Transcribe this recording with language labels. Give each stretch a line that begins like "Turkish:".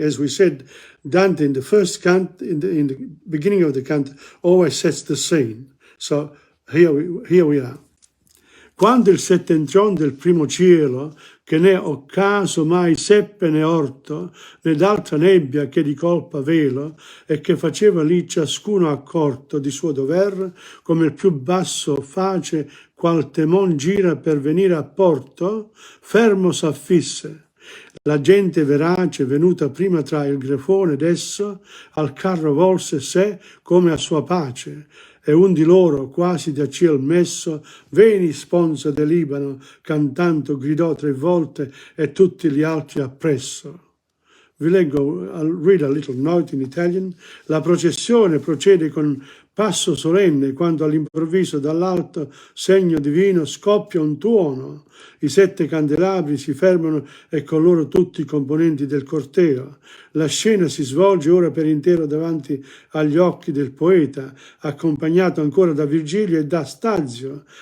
English: As we said, Dante in the first cant, in the beginning of the cant, always sets the scene. So here we are.
Italian: Quando il settentrion del primo cielo, che né occaso mai seppe né orto, né d'altra nebbia che di colpa velo, e che faceva lì ciascuno accorto di suo dover, come il più basso face, qual temon gira per venire a porto, fermo s'affisse. La gente verace, venuta prima tra il grefone d'esso, al carro volse sé come a sua pace, e un di loro, quasi da ciel messo,
Latin: veni sponsa del Libano,
Italian: cantando gridò 3 volte e tutti gli altri appresso. Vi leggo,
English: I'll read a little note in Italian.
Italian: La processione procede con passo solenne quando all'improvviso dall'alto segno divino scoppia un tuono. I 7 candelabri si fermano e con loro tutti i componenti del corteo. La scena si svolge ora per intero davanti agli occhi del poeta, accompagnato ancora da Virgilio e da Stazio.